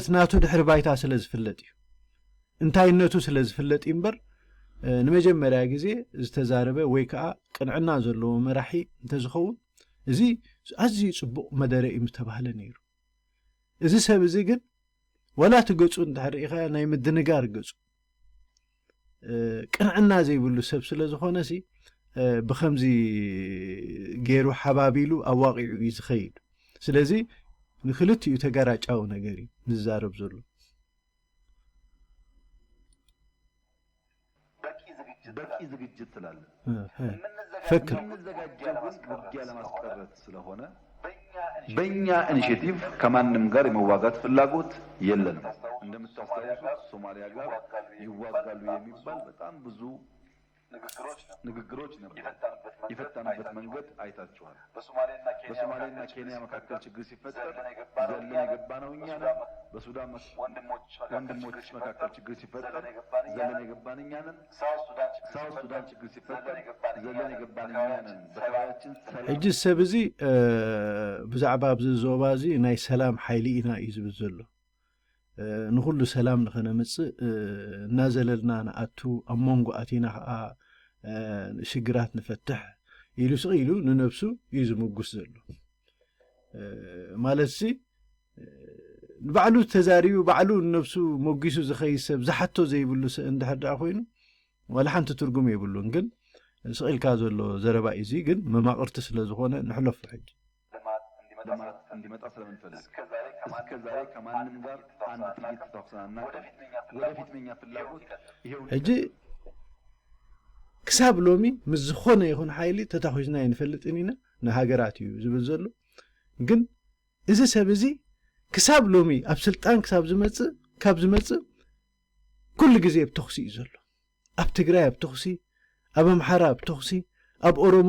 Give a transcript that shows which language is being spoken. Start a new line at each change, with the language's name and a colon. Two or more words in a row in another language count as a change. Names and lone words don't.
Tigrinya: ናቱ ድሕሪ ባይታ ስለ ዝፍለጥ እዩ፣ እንታይነቱ ስለ ዝፍለጥ እዩ እምበር ንመጀመርያ ግዜ ዝተዛረበ ወይ ከዓ ቅንዕና ዘለዎ መራሒ እንተዝኸውን እዚ ኣዝዩ ጽቡቕ መደረ እዩ ምተባህለ ነይሩ። እዚ ሰብ እዚ ግን ወላ ትገጹ እንድሕር ኢኻ ናይ ምድንጋር ገጹ ቅንዕና ዘይብሉ ሰብ ስለ ዝኾነ ሲ ብኸምዚ ገይሩ ሓባቢሉ ኣዋቂዑ እዩ ዝኸይድ። ስለዚ ንክልቲኡ ተጋራጫዊ ነገር እዩ ንዛረብ ዘሎ።
Amharic: በቂ ዝግጅት ስላለ
Tigrinya: ፈክር
Amharic: የምንዘጋጀው ውጊያ ለማስቀረት ስለሆነ በእኛ ኢኒሼቲቭ ከማንም ጋር የመዋጋት ፍላጎት የለንም። እንደምታስታውሱት ሶማሊያ ጋር ይዋጋሉ የሚባል በጣም ብዙ ንግግሮች ነበሩ። የፈታንበት መንገድ አይታችኋል። በሶማሌና ኬንያ መካከል ችግር ሲፈጠር ዘለን የገባነው እኛ ነን። በሱዳን ወንድሞች መካከል ችግር ሲፈጠር ዘለን የገባን እኛ ነን። ሳውት ሱዳን ችግር ሲፈጠር ዘለን የገባን እኛ ነን። በከባቢያችን
Tigrinya: ሕጂ ሰብ እዚ ብዛዕባ ኣብዚ ዞባ እዚ ናይ ሰላም ሓይሊ ኢና እዩ ዝብል ዘሎ። ንኩሉ ሰላም ንኸነምፅእ እናዘለልና ንኣቱ ኣብ መንጎ ኣቲና ከዓ ሽግራት ንፈትሕ ኢሉ ስኢሉ ንነብሱ እዩ ዝምጉስ ዘሎ ማለት ሲ ንባዕሉ ተዛሪቡ ባዕሉ ንነብሱ መጊሱ ዝኸይድ ሰብ ዝሓቶ ዘይብሉ እንድሕር ደኣ ኮይኑ ወላ ሓንቲ ትርጉም የብሉን። ግን ስኢልካ ዘሎ ዘረባ እዚ ግን መማቕርቲ ስለ ዝኾነ ንሕለፉ ሕጂ
Amharic: እንዲመጣ ስለምንፈልግ እስከዛሬ ከማንም ጋር አንድ ጥይት ተኩሰናና ወደፊት መኛ ፍላጎት ይሄው
Tigrinya: ሕጂ ክሳብ ሎሚ ምስ ዝኾነ ይኹን ሓይሊ ተታኺዝና ይንፈልጥን ኢና ንሃገራት እዩ ዝብል ዘሎ። ግን እዚ ሰብ እዚ ክሳብ ሎሚ ኣብ ስልጣን ክሳብ ዝመፅእ ካብ ዝመፅእ ኩሉ ግዜ ብተኽሲ እዩ ዘሎ። ኣብ ትግራይ ኣብ ተኽሲ፣ ኣብ ኣምሓራ ኣብ ተኽሲ፣ ኣብ ኦሮሞ